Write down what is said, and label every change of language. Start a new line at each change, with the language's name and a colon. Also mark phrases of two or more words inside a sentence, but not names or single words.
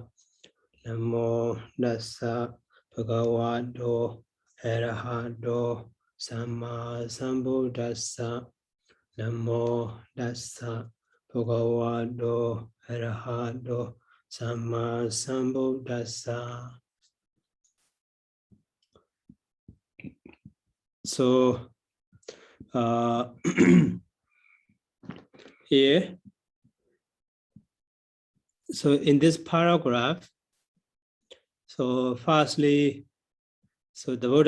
Pali: Namo Dassa Bhagavato Arahato Samma Sambuddhassa. Namo Dassa Bhagavato Arahato Samma Sambuddhassa.
English: So here, so in this paragraph, so firstly, so the Buddha